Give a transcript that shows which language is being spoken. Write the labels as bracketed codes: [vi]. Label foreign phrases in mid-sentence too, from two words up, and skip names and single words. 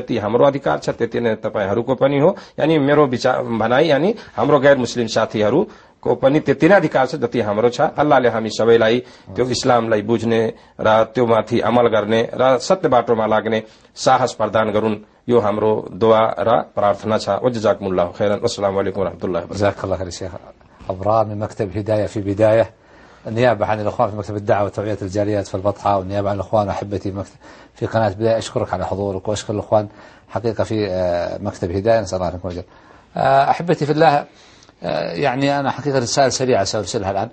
[ne] जति हाम्रो अधिकार छ त्यति नै तपाईहरूको पनि हो। यानी मेरो विचार भनाइ यानी हाम्रो गैर मुस्लिम साथीहरूको पनि त्यति नै अधिकार छ जति हाम्रो छ। अल्लाहले हामी सबैलाई त्यो इस्लामलाई बुझ्ने र त्यो माथि अमल गर्ने र सत्य बाटोमा लाग्ने साहस प्रदान गरून्, यो हाम्रो दुआ र प्रार्थना छ। [ar] وجزاكم الله خيرا. السلام عليكم ورحمة الله وبركاته. جزاك الله خير شيخ أبرار من مكتب هداية في بداية، النيابة عن الأخوان في مكتب الدعوة وتوعية الجاليات في البطحة، والنيابة عن الأخوان أحبتي في قناة بداية. أشكرك على حضورك وأشكر الأخوان حقيقة في مكتب هداية، نسأل الله لكم أجر. أحبتي في الله، يعني أنا حقيقة رسالة سريعة سأرسلها الآن.